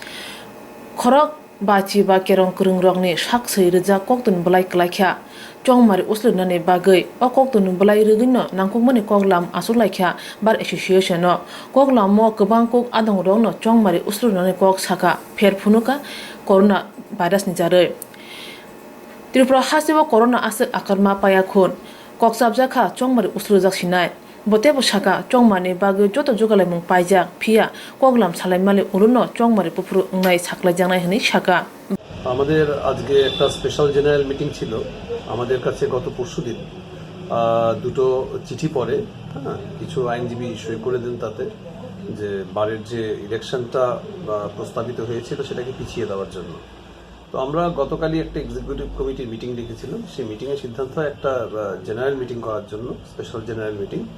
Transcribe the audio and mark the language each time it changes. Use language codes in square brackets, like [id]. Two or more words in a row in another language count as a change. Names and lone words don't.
[trp] khorok bachi ba kerong kurungrokni sak sei reja koktun blai klaikha chongmari uslunani bagai o koktun blai regino nangkukmani koklam asulaikha Bar Association no koklam mo kobang kok adong rongno chongmari uslunani kok saka pherphunuka corona virus ni jare Tripura hasibo corona asik akarma payakhon koksabjaka chongmari uslujak sinai botebo saka chongmani bagai joto jogalai mung paijak phia koklam salaimali uruno chongmari pupuru ungnai saklai jangnai hini saka [bn] আমাদের আজকে একটা [en] special general meeting [bn] ছিল আমাদের কাছে গত পরশুদিন দুটো চিঠি পড়ে কিছু আইনজীবী সই করে দেন তাতে যে বারের যে ইলেকশনটা প্রস্তাবিত হয়েছিল সেটাকে পিছিয়ে দেওয়ার জন্য তো আমরা গতকালই একটা [en] executive committee meeting [bn] ডেকেছিলাম সেই মিটিংয়ের সিদ্ধান্ত একটা [en] general meeting [bn] করার জন্য [en] special general meeting